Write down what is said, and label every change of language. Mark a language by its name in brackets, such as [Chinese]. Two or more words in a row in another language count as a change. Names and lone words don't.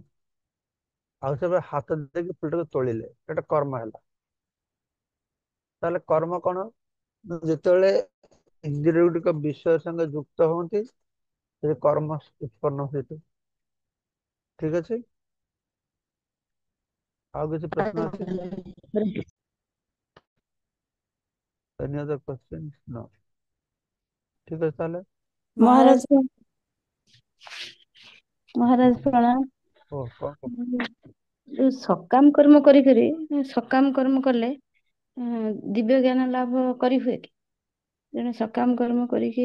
[Odia] ଆଉ ସେବେ ହାତ ଦେଇକି ଫୁଲଟାକୁ ତୋଳିଲେ, ଏଟା କର୍ମ ହେଲା। ତାହେଲେ କର୍ମ କଣ? ଯେତେବେଳେ ଇନ୍ଦ୍ରିୟ ଗୁଡିକ ବିଷୟ ସଙ୍ଗେ ଯୁକ୍ତ ହୁଅନ୍ତି ସେ କର୍ମ ଉତ୍ପନ୍ନ ହୁଏ। ଠିକ ଅଛି। ଆଉ କିଛି ପ୍ରଶ୍ନ ଅଛି? [English] Any other questions? No. [Odia] ଠିକ ଅଛି ତାହେଲେ। ମହାରାଜ ମହାରାଜ ପ୍ରଣାମ। ଓ କଣ ଯୋଉ ସକାମ କର୍ମ କରିକରି ସକାମ କର୍ମ କଲେ ଦିବ୍ୟ ଜ୍ଞାନ ଲାଭ କରି ହୁଏ କି? ଜଣେ ସକାମ କର୍ମ କରିକି